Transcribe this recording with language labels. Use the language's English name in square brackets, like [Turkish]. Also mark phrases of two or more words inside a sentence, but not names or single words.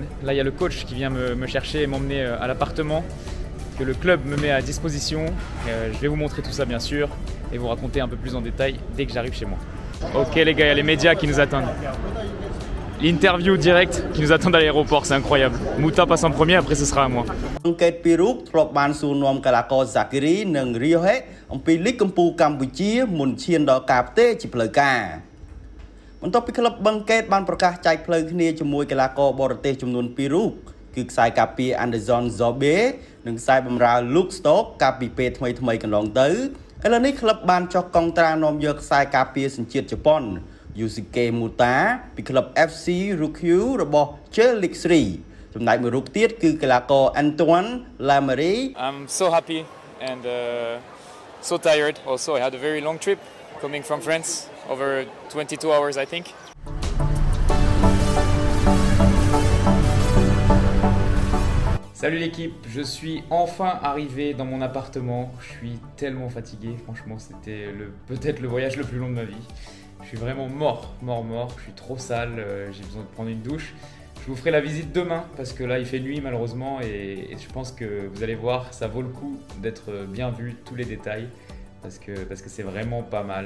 [French] Là, il y a le coach qui vient me chercher et m'emmener à l'appartement que le club me met à disposition. Je vais vous montrer tout ça, bien sûr, et vous raconter un peu plus en détail dès que j'arrive chez moi. Ok les gars, il y a les médias qui nous attendent. L'interview directe qui nous attend à l'aéroport, c'est incroyable. Mouta passe en premier, après ce sera à moi. [Khmer] បន្ទាប់ពីក្លឹបបឹងកេតបានប្រកាសចែកផ្លូវគ្នាជាមួយកីឡាករបរទេសចំនួន2 រូបគឺខ្សែការពារ Anderson Zobe និងខ្សែបម្រើ Luke Stock កាលពីពេលថ្មីកន្លងទៅឥឡូវនេះក្លឹបបានចុះកងត្រានាំយកខ្សែការពារសញ្ជាតិជប៉ុន Yusuke Muta ពីក្លឹប FC Ryukyu របស់ J-League 3 ចំណែកមួយរូបទៀតគឺកីឡាករ Antoine Lamary. [English] I'm so happy and so tired also. I had a very long trip coming from France. Over 22 hours, I think. [French] Salut l'équipe, je suis enfin arrivé dans mon appartement. Je suis tellement fatigué, franchement, c'était peut-être le voyage le plus long de ma vie. Je suis vraiment mort. Je suis trop sale, j'ai besoin de prendre une douche. Je vous ferai la visite demain parce que là il fait nuit malheureusement et je pense que vous allez voir, ça vaut le coup d'être bien vu, tous les détails, parce que c'est vraiment pas mal.